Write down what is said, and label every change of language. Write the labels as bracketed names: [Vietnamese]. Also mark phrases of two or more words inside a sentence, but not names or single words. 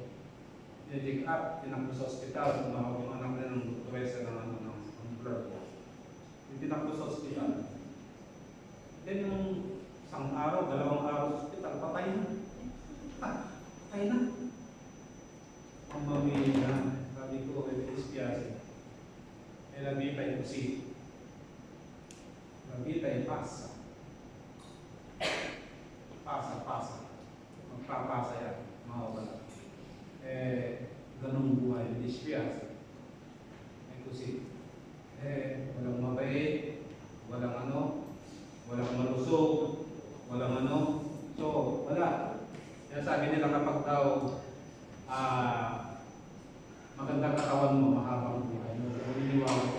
[Filipino] I-check up, tinakbo sa ospital. Tumawag yung anak na ng doktoresa ng blood. Tinakbo sa ospital. Then yung isang araw, 2 araw sa ospital, patay na. Patay na. Ang mamili na. Sabi ko, [Italian] Espiyasi. La vita è così. La vita è passa. Passa. [Filipino] Magpapasa yan. Mawawala. Ganun buhay. [Italian] Espiyasi. È così. [Filipino] Walang mabait. Walang walang malusog. Walang So, wala. Kaya sabi nila kapag daw magandang katawan mo, mahabang buhay. Naniniwala ko.